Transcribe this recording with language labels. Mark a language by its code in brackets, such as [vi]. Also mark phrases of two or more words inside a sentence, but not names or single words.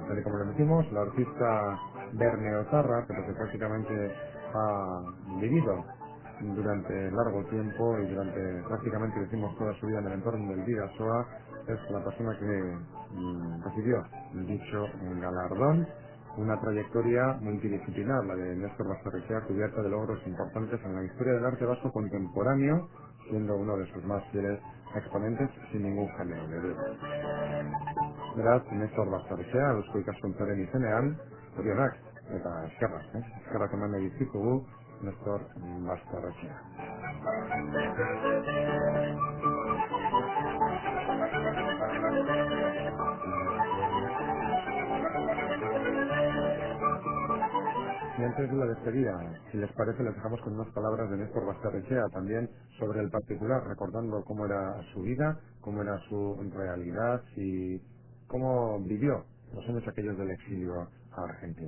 [es] Tal y como le decimos, la artista berneotarra, pero que prácticamente ha vivido durante largo tiempo y durante prácticamente, decimos, toda su vida en el entorno del Bidasoa, es la persona que recibió dicho galardón. Una trayectoria multidisciplinar, la de Néstor Basterrechea, cubierta de logros importantes en la historia del arte vasco contemporáneo, siendo uno de sus más fieles exponentes sin ningún género de duda. [eu] Beraz, Néstor Basterrechea, Eusko Ikaskuntzaren izenean, zorionak eta eskerrak eman nahi dizkigugu Néstor Basterrechea. [es] Y antes de la despedida, si les parece, les dejamos con unas palabras de Néstor Basterrechea también sobre el particular, recordando cómo era su vida, cómo era su realidad y cómo vivió los años aquellos del exilio a Argentina.